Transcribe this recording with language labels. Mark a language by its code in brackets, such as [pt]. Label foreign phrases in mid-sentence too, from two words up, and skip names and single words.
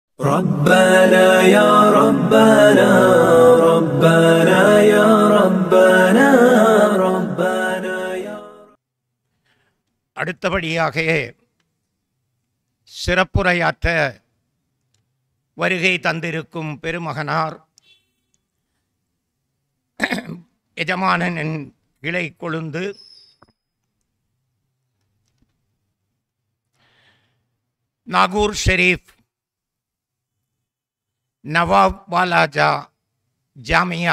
[ar] ربنا يا ربنا ربنا يا ربنا ربنا يا. [ta] அடுத்தபடியாக சிறப்புரையாற்ற வருகை தந்திருக்கும் பெருமகனார் எஜமானனின் கிளை கொழுந்து நாகூர் ஷெரீஃப் நவாப் வாலாஜா ஜாமியா